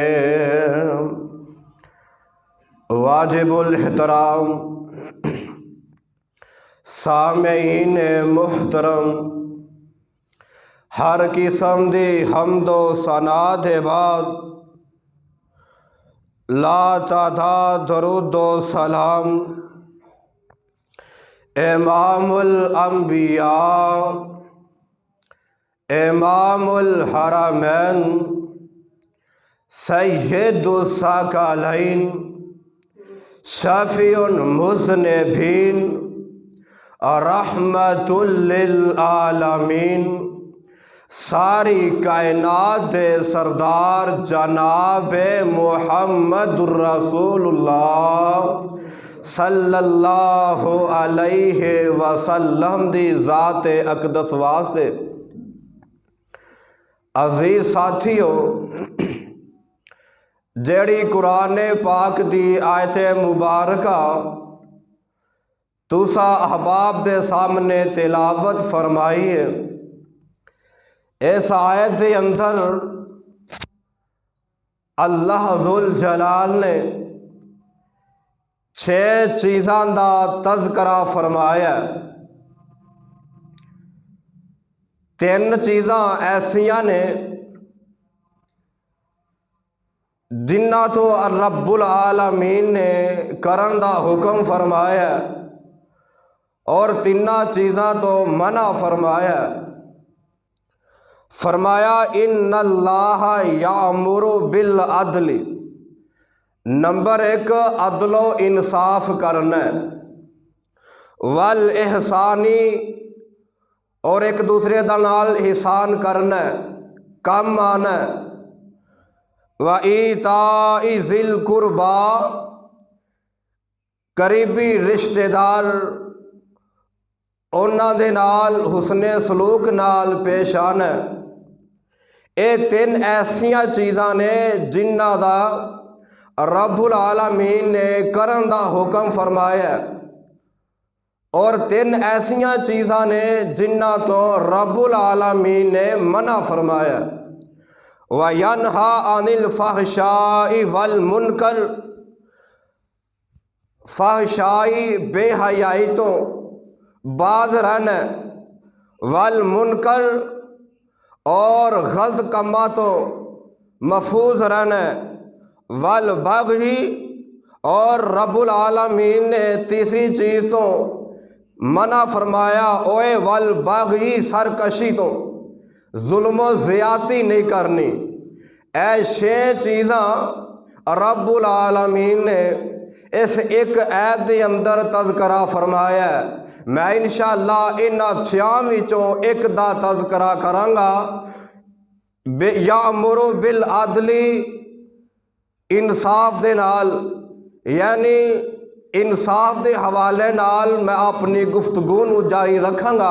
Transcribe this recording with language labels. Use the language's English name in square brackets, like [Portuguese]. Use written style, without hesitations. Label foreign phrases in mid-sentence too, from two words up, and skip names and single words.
[Punjabi] واجب الاحترام سامعین محترم، ہر قسم دی حمد و ثنا دے بعد لا تعداد درود و سلام امام الانبیاء امام الحرمین سید الثقلین شفیع المذنبین رحمۃ للعالمین, ساری کائنات دے سردار جناب محمد رسول اللہ [Arabic] صلى الله عليه وسلم [Punjabi] دی ذات اقدس واسطے. عزیز ساتھیو، جیہڑی قرآن پاک دی آیت مبارکہ تسا احباب دے سامنے تلاوت فرمائی ہے، اس آیت کے اندر اللہ ذوالجلال نے 6 چیزاں دا تذکرہ فرمایا. 3 چیزاں ایسیاں نے جنہاں توں رب العالمین نے کرن دا حکم فرمایا اور 3 چیزاں توں منع فرمایا. फरमाया [Arabic] إن الله يأمر بالعدل, [Punjabi] نمبر 1 عدل و انصاف کرنا, [Arabic] والإحسان [Punjabi] اور ایک دوسرے دا نال احسان کرنا، کم آنا, [Arabic] وإيتاء ذي القربى, [Punjabi] قریبی رشتہ دار انہاں دے نال حسن سلوک نال پیش آنا. یہ 3 ایسیاں چیزاں نے جنہاں دا رب العالمین نے کرن دا حکم فرمایا اور 3 ایسیاں چیزاں نے جنہاں توں رب العالمین نے منع فرمایا. [Arabic] وينهى عن الفحشاء والمنكر, [Punjabi] فحشائی بے حیائی توں باز رہنا, [Arabic] والمنكر [Punjabi] اور غلط کماں توں محفوظ رہنا, [Arabic] والبغي [Punjabi] اور رب العالمین نے تیسری چیز توں منع فرمایا، اوئے [Arabic] والبغي [Punjabi] سرکشی توں ظلم زیادتی نہیں کرنی. اے 6 چیزاں رب العالمین نے اس ایک آیت کے اندر تذکرہ فرمایا. میں ان شاء اللہ انہاں 6 وچوں ایک دا تذکرہ کراں گا. [Arabic] يأمر بالعدل, [Punjabi] انصاف دے نال، یعنی انصاف کے حوالے نال میں اپنی گفتگو نوں جاری رکھاں گا.